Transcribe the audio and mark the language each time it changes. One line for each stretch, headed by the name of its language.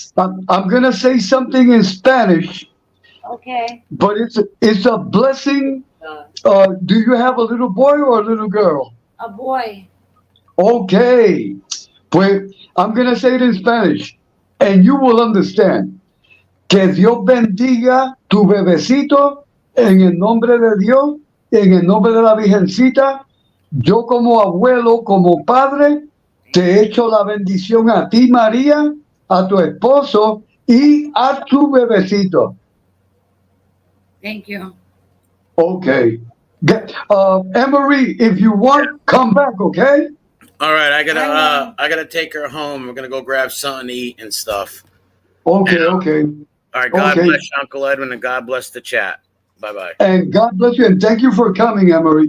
English: I'm gonna say something in Spanish, Okay. but it's a blessing. Do you have a little boy or a little girl? A boy. Okay. Pues, I'm going to say it in Spanish, and you will understand.
Spanish: Que Dios bendiga tu bebecito en el nombre de Dios, en el nombre de la Virgencita. Yo como abuelo, como padre, te echo la bendición a ti, María, a tu esposo y a tu bebecito.
English: Thank you. Okay. Emery, if you want, come back, okay? All right, I gotta take her home. We're gonna go grab something to eat and stuff. Okay, okay. All right, God Okay. bless you, Uncle Edwin, and God bless the chat. Bye bye. And God bless you, and thank you for coming, Emery.